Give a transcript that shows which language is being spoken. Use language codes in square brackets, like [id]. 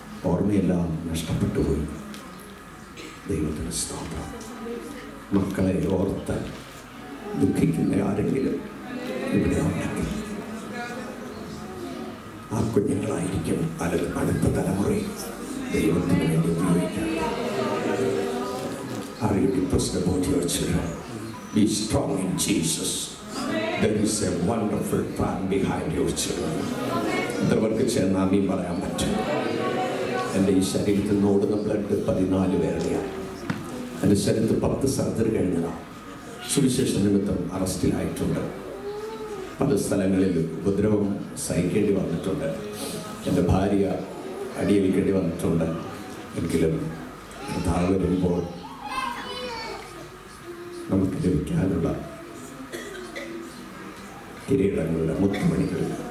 [ml] ഓർമ്മയെല്ലാം നഷ്ടപ്പെട്ടു പോയി. ദൈവത്തിന് സ്തോത്രം. മക്കളെ ഓർത്ത് ദുഃഖിക്കുന്ന ആരെങ്കിലും ഇവിടെ ഉണ്ടെങ്കിൽ ആ കുഞ്ഞുങ്ങളായിരിക്കും അടുത്ത തലമുറയിൽ ദൈവത്തിന് വേണ്ടി ഉപയോഗിക്കാം. [en] Are you depressed about your children? Be strong in Jesus. There is a wonderful plan behind your children. [ml] ഇതവർക്ക് ചേർന്നാമീ പറയാൻ പറ്റും. എൻ്റെ ഈ ശരീരത്തിൽ നിന്ന് ഓടുന്ന ബ്ലഡ് 14 പേരുടെയാണ്. എൻ്റെ ശരീരത്തിൽ 10 സർജറി കഴിഞ്ഞതാണ്. സുവിശേഷ നിമിത്തം അറസ്റ്റിലായിട്ടുണ്ട്. പല സ്ഥലങ്ങളിൽ ഉപദ്രവം സഹിക്കേണ്ടി വന്നിട്ടുണ്ട്. എൻ്റെ ഭാര്യ അടിയേൽക്കേണ്ടി വന്നിട്ടുണ്ട്. എങ്കിലും കർത്താവ് വരുമ്പോൾ നമുക്ക് ലഭിക്കാനുള്ള കിരീടങ്ങളുടെ മുത്തുമണികൾ.